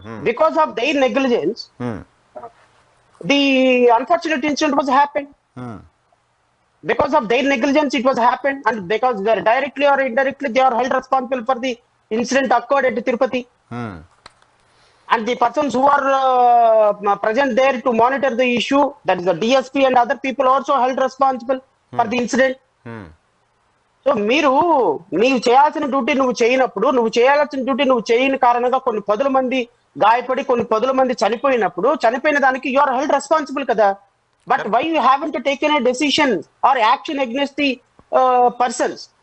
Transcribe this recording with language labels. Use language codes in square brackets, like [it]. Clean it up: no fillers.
[en] Because of their negligence the unfortunate incident was happened. Because of their negligence it was happened, and because they are directly or indirectly they are held responsible for the incident occurred at Tirupati. And the persons who are present there to monitor the issue, that is the DSP and other people, also held responsible for the incident. [te] So నీవు చేయాల్సిన duty నువ్వు చేయనప్పుడు, నువ్వు చేయాల్సిన duty నువ్వు చేయని కారణంగా కొన్ని 10 మంది గాయపడి కొన్ని 10 మంది చనిపోయినప్పుడు, చనిపోయిన దానికి [en] you are held responsible [te] కదా. [en] But why you haven't taken a decision or action against the persons?